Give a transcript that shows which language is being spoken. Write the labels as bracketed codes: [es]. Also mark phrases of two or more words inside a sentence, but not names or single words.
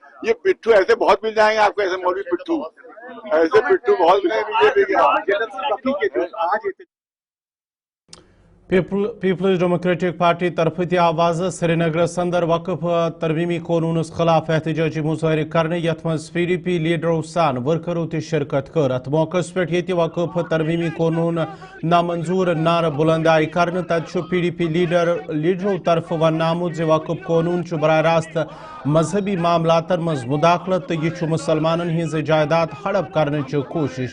[hi] ये पिट्ठू ऐसे बहुत मिल जाएंगे आपको, ऐसे मौलवी पिट्ठू, ऐसे पिट्ठू बहुत मिलेंगे। [ks] पीपल्स डेमोक्रेटिक पार्टी तरफ दी आवाज श्रीनगर अंदर वक्फ तरमीमी कानूनस खिलाफ एहतजाजी मुजाहरे करने यथ मज PDP लीडरों सान वर्करों ती शिरकत कर। अत मौकस पे ये वक्फ तरमीमी कानून नामंजूर नार बुलंदाई करने तथ PDP लीडरों तरफ वन आमुद जे वक्फ कानून बराह रास्त मजहबी मामलातन मज मुदाखलत तो यह मुसलमानन हिंज जायदाद हड़प करने कोशिश।